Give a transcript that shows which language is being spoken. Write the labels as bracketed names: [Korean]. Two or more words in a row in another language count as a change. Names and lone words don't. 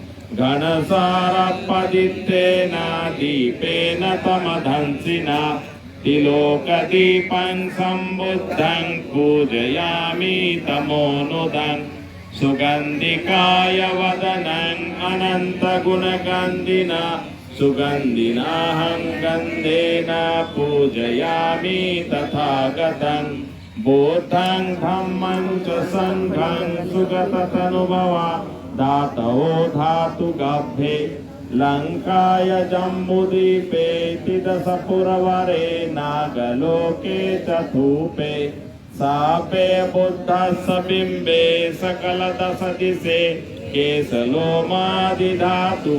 [Pali] घनसारपदित्तेन दीपेन तमधंसिना तिलोकदीपं सम्बुद्धं पूजयामि तमोनुदं सुगन्धिकाय वदनं अनन्तगुणगन्धिना सुगन्धिनाहं गन्धेन पूजयामि तथागतं बुद्धं धम्मं च संघं सुगततनुभवा धातवो धातुगभ्ये लङ्काय जम्बूद्वीपे तिदशपुरवरे नागलोके चतुपे सापे बुद्धस्य बिम्बे सकलदशदिशे केशलोमादिधातु